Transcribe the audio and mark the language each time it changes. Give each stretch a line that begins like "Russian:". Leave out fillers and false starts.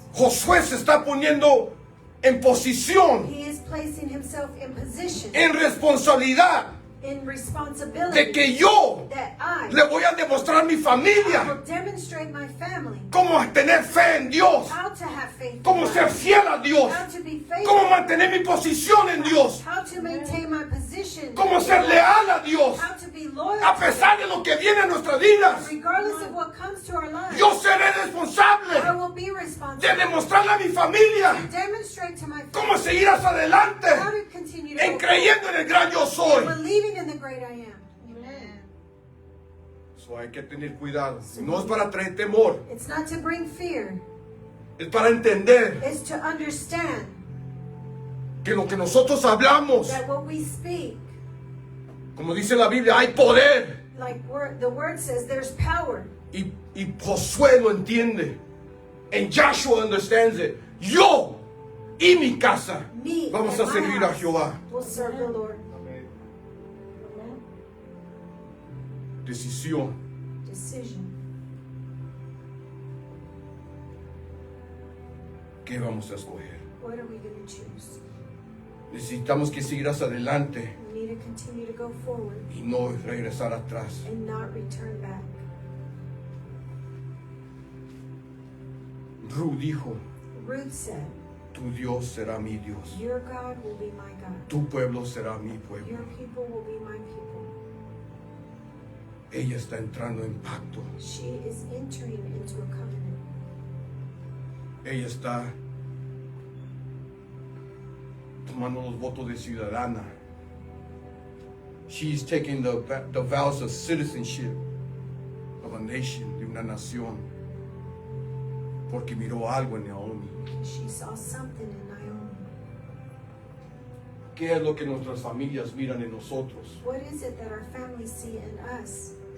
Spanish: Josué se está poniendo en posición,
English: he is placing himself in position,
Spanish: en responsabilidad
English: in responsibility,
Spanish: de que yo
English: that I
Spanish: le voy a demostrar a mi familia
English: will demonstrate my family
Spanish: cómo tener fe en Dios,
English: how to have faith in
Spanish: cómo
English: God,
Spanish: ser fiel a Dios,
English: how to be faithful,
Spanish: cómo mantener mi posición en Dios,
English: how to maintain my position,
Spanish: cómo ser leal a Dios,
English: how to be loyal
Spanish: a
English: to
Spanish: pesar de lo que viene en nuestras vidas.
English: Him. Regardless of what comes to our lives.
Spanish: Yo seré
English: I
Spanish: responsable
English: will be
Spanish: de
English: responsible
Spanish: demostrarle a mi familia
English: to demonstrate to my
Spanish: cómo
English: family
Spanish: seguir hacia adelante
English: how to continue to
Spanish: en
English: go
Spanish: creyendo en el gran yo soy.
English: forward, believing in the great I am. Amen.
Spanish: So hay que tener cuidado. No es para traer temor,
English: It's not to bring fear.
Spanish: es para entender
English: It's to understand
Spanish: que lo que nosotros hablamos,
English: that what we speak,
Spanish: como dice la Biblia, hay poder.
English: like the word says, there's power.
Spanish: Y Josué lo entiende.
English: And Joshua understands it.
Spanish: Yo y mi casa
English: Me
Spanish: vamos
English: and
Spanish: a
English: my
Spanish: servir a
English: house
Spanish: Jehová.
English: will serve the Lord.
Spanish: Decisión.
English: Decision.
Spanish: ¿Qué vamos a escoger?
English: What are we going to choose?
Spanish: Necesitamos que seguir hacia adelante
English: We need to continue to go forward
Spanish: y no regresar atrás.
English: and not return back.
Spanish: Ruth dijo,
English: Ruth said,
Spanish: tu Dios será mi Dios.
English: your God will be my God.
Spanish: Tu pueblo será mi pueblo.
English: Your people will be my people.
Spanish: Ella está entrando en pacto.
English: She is entering into a covenant.
Spanish: Ella está tomando los votos de ciudadana.
English: She's taking the vows of citizenship of a nation,
Spanish: de una nación. Porque miró algo en Naomi.
English: She saw something in Naomi.
Spanish: ¿Qué es lo que nuestras familias miran en nosotros?
English: What is it that our families see in us?